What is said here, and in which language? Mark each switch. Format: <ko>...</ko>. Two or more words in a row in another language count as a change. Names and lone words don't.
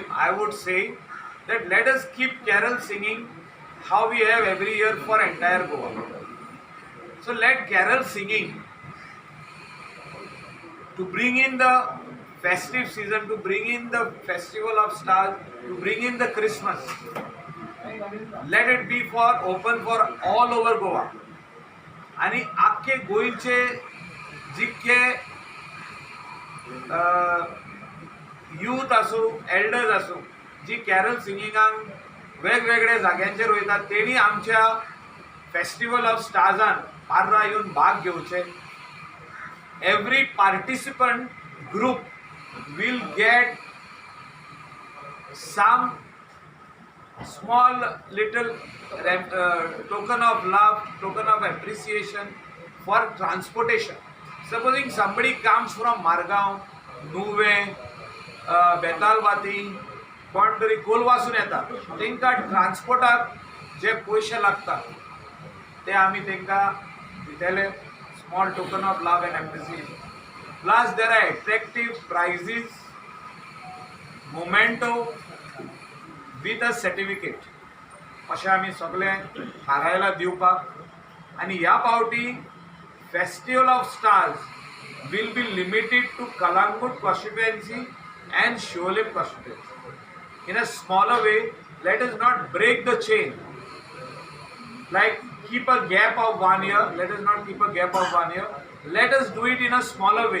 <en>I would say that let us keep carol singing how we have every year for entire Goa. So let carol singing to bring in the festive season, to bring in the festival of stars, to bring in the Christmas. Let it be for open for all over Goa.</en> <kok>आणि आख्खे गोंयचे जितके यूथ आसूं एल्डर्स आसूं जी कॅरल सिंगिंगाक वेगवेगळ्या जाग्यांचेर वयतात तेणी आमच्या</kok> <en>festival of starsan</en> <kok>पार्रा येवन भाग घेवचे.</kok> <en>every participant group will get some small little token of love, token of appreciation for transportation. Supposing somebody comes from Margao, Nuve, Betalbati,</en> <kok>कोण तरी कोलवासून येता, तांकां ट्रान्सपोर्टाक जे पयशे लागतात ते आमी तांकां दितले.</kok> <en>small token of love and appreciation. plus there are attractive prizes, memento with a certificate</en> <kok>अशें आमी सगळें थारायला दिवपाक. आनी ह्या फावटी</kok> <en>festival of stars will be limited to Kalangut constituency and Sholim constituency. In a smaller way, let us not break the chain. Like keep a gap of 1 year. Let us not keep a gap of 1 year. Let us do it in a smaller way.</en>